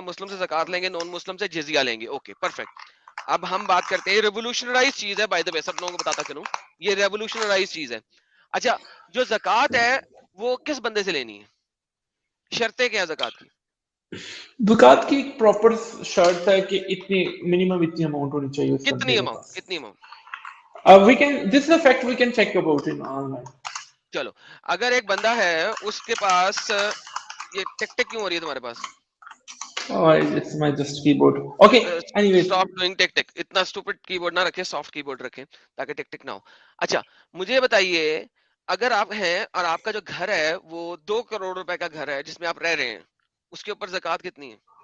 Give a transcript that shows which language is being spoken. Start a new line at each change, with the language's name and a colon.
Urdu: مسلم سے زکات لیں گے, نان مسلم سے جزیہ لیں گے. Okay, perfect. اب ہم بات کرتے ہیں, ریولیوشنرائز چیز ہے
English: by the way,
Urdu: سب لوگوں کو بتاتا چلوں, یہ ریولیوشنرائز چیز ہے. اچھا, جو زکات ہے وہ کس بندے سے لینی ہے؟ شرطیں کیا زکات کی؟ زکات کی ایک پراپر شرط ہے کہ اتنی منیمم اتنی اماؤنٹ ہونی چاہیے اس بندے کتنی کے اماؤنٹ؟ پاس. کتنی amount?
English: We can, this is a fact we can check about it online.
Urdu: چلو, اگر ایک بندہ ہے اس کے پاس, یہ ٹک ٹک کیوں ہو رہی ہے تمہارے پاس؟
English: Oh, it's my just keyboard. Okay, anyways. Stop doing tick tick.
Urdu: اتنا اسٹوپڈ کی بورڈ نہ رکھے, سافٹ کی بورڈ رکھیں تاکہ ٹک ٹک نہ ہو. اچھا, مجھے بتائیے, اگر آپ ہیں اور آپ کا جو گھر ہے وہ 2 کروڑ روپے کا گھر ہے جس میں آپ رہ رہے ہیں, اس کے اوپر زکات کتنی ہے؟